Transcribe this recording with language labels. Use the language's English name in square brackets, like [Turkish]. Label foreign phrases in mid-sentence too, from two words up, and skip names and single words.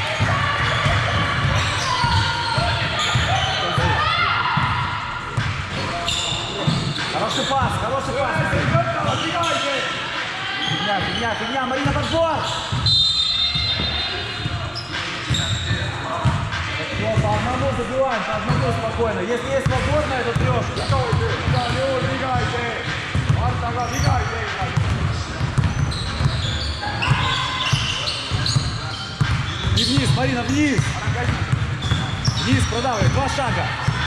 [Russian] Хороший пас, хороший пас. Фигня, фигня, фигня. Марина, подбор. Все, по одному забиваем, по одному спокойно. Если есть свободная, то трешка. [Estonian] Igal juhul viga ei tee. Martaga viga ei tee igal juhul. [Russian] И вниз, Марина, вниз. Вниз, продавай. 2 шага.